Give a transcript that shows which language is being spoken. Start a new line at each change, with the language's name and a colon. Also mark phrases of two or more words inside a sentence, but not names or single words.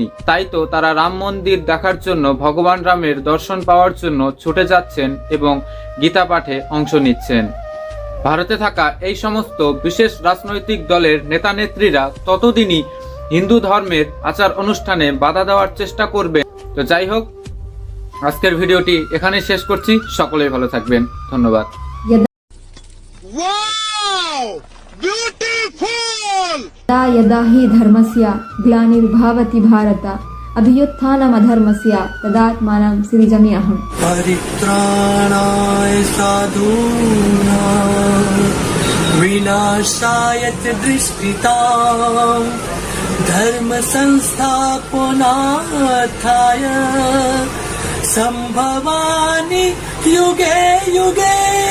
Bangla: তাই তো তারা রাম মন্দির দেখার জন্য, ভগবান রামের দর্শন পাওয়ার জন্য ছুটে যাচ্ছেন এবং গীতা পাঠে অংশ নিচ্ছেন। ভারতে থাকা এই সমস্ত বিশেষ রাজনৈতিক দলের নেতা নেত্রীরা ততদিনই হিন্দু ধর্মের আচার অনুষ্ঠানে বাধা দেওয়ার চেষ্টা করবে। তো যাই হোক, আজকের ভিডিওটি এখানে শেষ করছি। সকলেই ভালো থাকবেন, ধন্যবাদ।
Sanskrit: यदा यदा हि धर्मस्य ग्लानिर्भवति भारत अभ्युत्थानमधर्मस्य तदात्मानं सृजाम्यहम्। परित्राणाय साधूनां विनाशाय च दुष्कृतां धर्म संस्थापनार्थाय संभवामि युगे युगे।